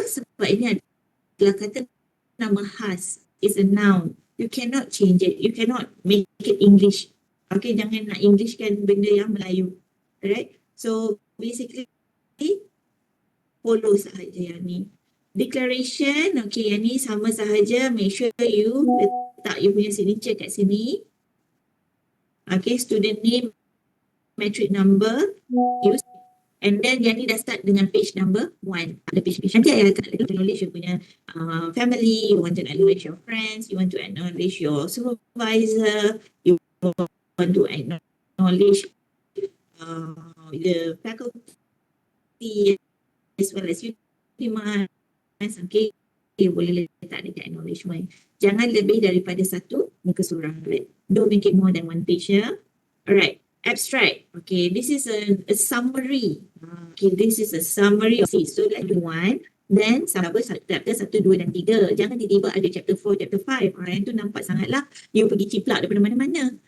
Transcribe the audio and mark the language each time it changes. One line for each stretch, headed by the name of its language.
Malay: Sebab ini adalah kata nama khas.
English: It's a noun. You cannot change it. You cannot make it English.
Malay: Okay, jangan nak Englishkan benda yang Melayu. Alright? So, basically, follow sahaja yang ni. Declaration, okay, yang ni sama sahaja.
English: Make sure
Malay: you letak you punya signature kat sini.
English: Okay, student name, metric number, use.
Malay: And then yang ni dah start dengan page number 1. Ada page nanti I akan
English: acknowledge you punya family, you want to acknowledge your friends, you want to acknowledge your supervisor, you want to acknowledge the faculty as well as you.
Malay: Okay, you boleh letak dekat acknowledgement. Jangan lebih daripada satu muka surat.
English: Don't make it more than one page ya. Alright, abstract. Okay, this is a summary. Okay, this is a summary of this. So let's do one. Then chapter 1, 2 dan 3.
Malay: Jangan tiba-tiba ada chapter 4, chapter 5. Yang tu nampak sangatlah you pergi ciplak daripada mana-mana.